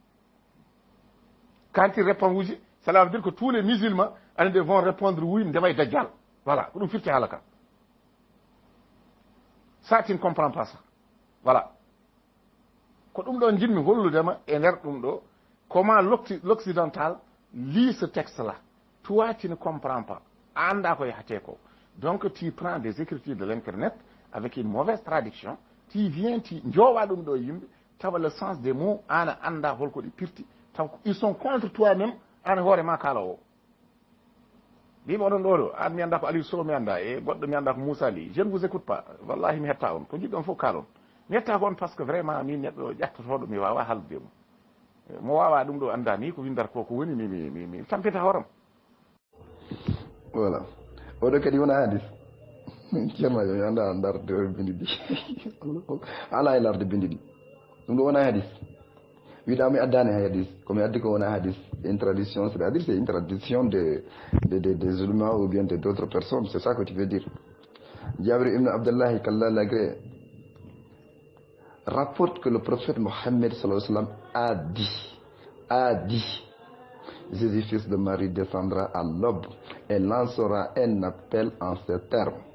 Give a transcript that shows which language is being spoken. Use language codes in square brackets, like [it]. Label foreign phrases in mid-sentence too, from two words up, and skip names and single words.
[fr] quand il répond oui cela veut dire que tous les musulmans vont répondre oui ndeway Dajjal voilà [ff] ko ɗum firti haala ka [fr] ça tu ne comprends pas ça voilà [ff] ko ɗum ɗo jinmi holludema e nder ɗum [fr] ɗo comment l'occidental lit ce texte là toi tu ne comprends pas [ff] anda ko yahate ko [fr] donc tu prends des écritures de l'internet avec une mauvaise traduction tu viens tu [ff] jowa ɗum ɗo yimɓe tawa [fr] le sens des mots [ff] ana anda holko ɗi pirti taw [fr] ils sont contre toi même [ff] an hoore ma kala o mbima oɗon ɗo ɗo an mi anda ko Aliou Sow mi anda e goɗɗo mi anda ko Moussa Ly [fr] je ne vous écoute pas [ff] wallahi mi hetta on ko jiɗɗon fof kalon mi hetta ko on [fr] par ce que vraiment [ff] min neɗɗo ƴattotoɗo mi wawa haldude mo wawa ɗum ɗo anda ni ko windata ko woni mi tampita hooram voilà oɗo kadi wona hadis ceerno yo anda darde bindi ɗi ala e larde bindi ɗi ɗum ɗo wona hadis wiɗa mi addani hay hadis komi addi ko wona hadis [fr] une tradition c'est-à-dire c'est une tradition des musulmans ou bien d'autres personnes c'est ça que tu veux dire Jabir ibn Abdullah qu'Allah l'agrée rapporte que le prophète Mohammed [ar] sallallahu alayhi wa sallam [fr] a dit Jésus fils de Marie descendra à l'aube et lancera un appel en ces termes.